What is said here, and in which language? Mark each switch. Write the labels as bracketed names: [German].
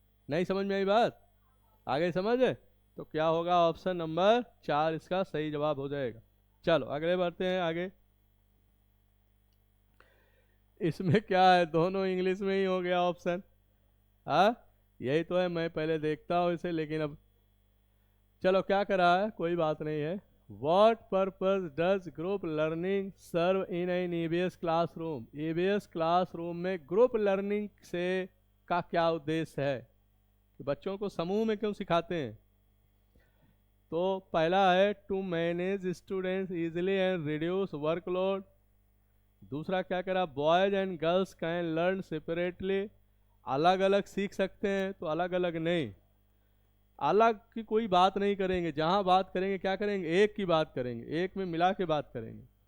[Hindi] नहीं समझ में आई बात, आगे समझ है तो क्या होगा, ऑप्शन नंबर 4 इसका सही जवाब हो जाएगा। चलो अगले बढ़ते हैं आगे। इसमें क्या है, दोनों इंग्लिश में ही हो गया ऑप्शन। हाँ यही तो है, मैं पहले देखता हूँ इसे लेकिन अब चलो क्या करा है कोई बात नहीं है। [English] What purpose does group learning serve in an EBS classroom? [Hindi] EBS classroom में ग्रुप लर्निंग से का क्या उद्देश्य है कि बच्चों को समूह में क्यों सिखाते हैं। तो पहला है [English] To manage students easily and reduce workload. [Hindi] दूसरा क्या करा, [English] boys and girls can learn separately, [Hindi] अलग अलग सीख सकते हैं तो अलग अलग नहीं, अलग की कोई बात नहीं करेंगे, जहां बात करेंगे क्या करेंगे, एक की बात करेंगे, एक में मिला के बात करेंगे।